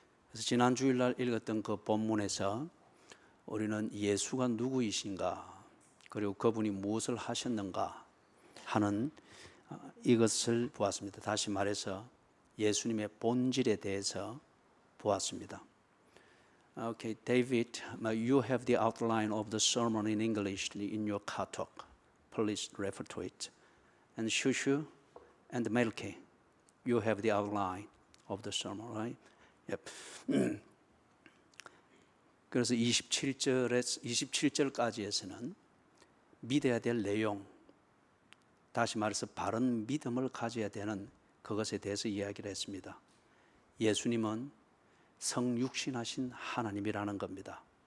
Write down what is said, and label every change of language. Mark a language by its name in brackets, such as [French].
[Korean] 그래서 지난 주일날 읽었던 그 본문에서 우리는 예수가 누구이신가, 그리고 그분이 무엇을 하셨는가 하는 이것을 보았습니다. 다시 말해서 예수님의 본질에 대해서 보았습니다. [English] Okay, David, you have the outline of the sermon in English in your katok. Please refer to it. And Shushu and Melke, you have the outline of the sermon, right? Yep. [Korean] 그래서 27절까지에서는 믿어야 될 내용, 다시 말해서 바른 믿음을 가져야 되는 그것에 대해서 이야기를 했습니다. 예수님은 성육신하신 하나님이라는 겁니다.